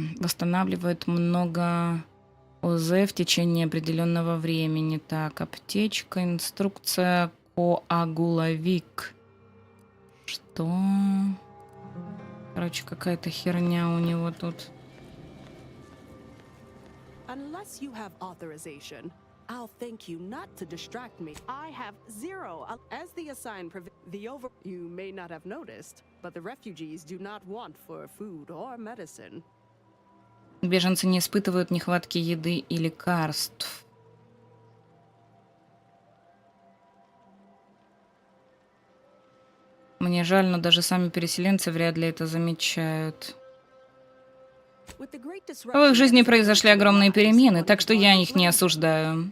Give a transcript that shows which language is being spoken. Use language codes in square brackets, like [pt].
[ru] Восстанавливает много ОЗ в течение определенного времени. Так, аптечка, инструкция, коагуловик. Что? Короче, какая-то херня у него тут. [en] Unless you have authorization, I'll thank you not to distract me. I have zero. As the assigned you may not have noticed, but the refugees do not want for food or medicine. [ru] Беженцы не испытывают нехватки еды и лекарств. Мне жаль, но даже сами переселенцы вряд ли это замечают. В их жизни произошли огромные перемены, так что я их не осуждаю.